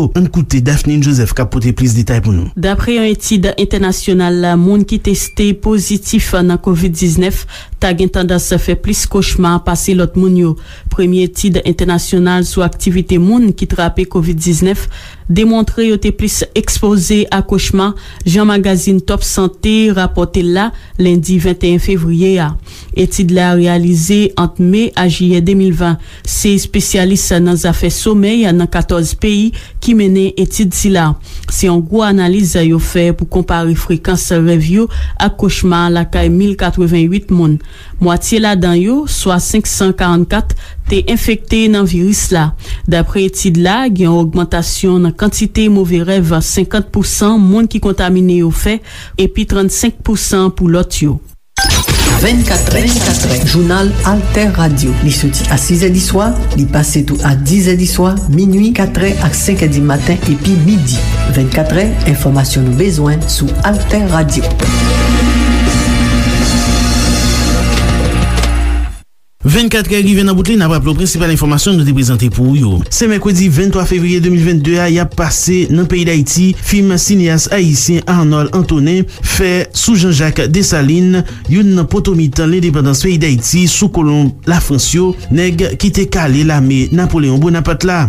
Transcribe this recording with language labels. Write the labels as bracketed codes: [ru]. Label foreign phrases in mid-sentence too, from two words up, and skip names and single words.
[ht] An koute Daphne Joseph kapote plis detay pou nou. D'abre yon etude internasyonal, moun ki teste pozitif nan COVID-19, ta gen tendans fe plis koshman pase lot moun yo. Premye etude internasyonal sou aktivite moun ki trape COVID-19, demontre yo te plis expose a koshman, Jean Magazine Top Santé rapote la lundi 21 fevriye a. Etid la realize ant mai a juye 2020. Se spesyalist nan zafè somey nan 14 peyi ki mene etid si la. Se an gwo analize yo fè pou kompare frekans revyo ak koshman la kay 1088 moun. Mwatiye la dan yo, soit 544, te infekte nan virus la. Dapre etid la, gen augmentasyon nan kantite mouve rev 50% moun ki kontamine yo fè, epi 35% pou lot yo. 24è, jounal Alter Radio. Li soti a 6è di soir, li pase tou a 10è di soir, minuit 4è ak 5è di matin, epi midi. 24è, informasyon nou bezwen sou Alter Radio. 24 rive nan bout li nan wap lo principal informasyon nou te prezante pou yo. Se mekwedi 23 fevriye 2022 a yap pase nan peyi d'Haïti, film sineas haïtien Arnold Antonin fe sou Jean-Jacques Dessalines yon nan potomitan l'indépendance peyi d'Haïti sou kolon la Fransyo neg ki te kale lame Napoléon Bonaparte la.